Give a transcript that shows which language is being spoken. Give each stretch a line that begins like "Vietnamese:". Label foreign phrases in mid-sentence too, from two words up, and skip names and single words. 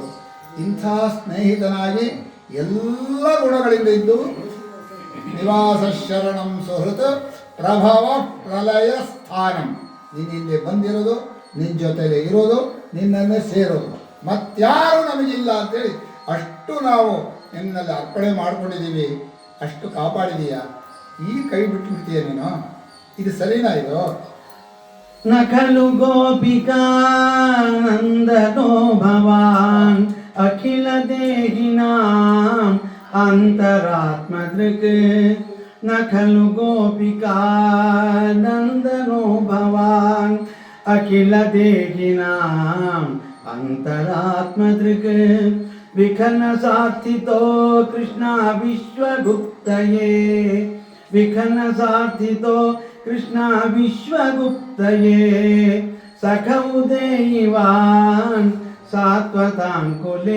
Kannada: ಇಂಥ ಸ್ನೇಹಿತನಾಗಿ ಎಲ್ಲ ಗುಣಗಳಿಂದ ಇದ್ದು
Sanskrit: ನಿವಾಸ ಶರಣಂ ಸುಹೃತ್ ಪ್ರಭವ ಪ್ರಲಯ ಸ್ಥಾನಂ.
Kannada: ನೀನು ಇಲ್ಲಿ ಬಂದಿರೋದು, ನಿನ್ನ ಜೊತೆಲೇ ಇರೋದು, ನಿನ್ನನ್ನೇ ಸೇರೋದು, ಮತ್ಯಾರು ನಮಗಿಲ್ಲ ಅಂತೇಳಿ ಅಷ್ಟು ನಾವು ನಿನ್ನಲ್ಲಿ ಅರ್ಪಣೆ ಮಾಡ್ಕೊಂಡಿದ್ದೀವಿ. ಅಷ್ಟು ಕಾಪಾಡಿದೀಯಾ, ಈ ಕೈ ಬಿಟ್ಟುಬಿಡ್ತೀಯ ನೀನು? ಇದು ಸರಿನಾ ಇದು?
Sanskrit: ನ ಖಲು ಗೋಪಿಕಾನಂದನೋ ಭವಾನ್ ಅಖಿಲ ದೇಹಿನಾಂ ಅಂತರಾತ್ಮದೃಕ್. ನ ಖಲು ಗೋಪಿಕಾನಂದನೋ ಭವಾನ್ ಅಖಿಲ ದೇಹಿನಾಂ ಅಂತರಾತ್ಮದೃಕ್. ವಿಖನ ಸಾರ್ಥಿತೋ ಕೃಷ್ಣ ವಿಶ್ವಗುಪ್ತಯೇ. ವಿಖನ ಸಾರ್ಥಿತೋ ಕೃಷ್ಣ ವಿಶ್ವಗುಪ್ತಯೇ. ಸಖೌ ದೇವಾನ್ ಸಾತ್ವತಾಂಕುಲೇ.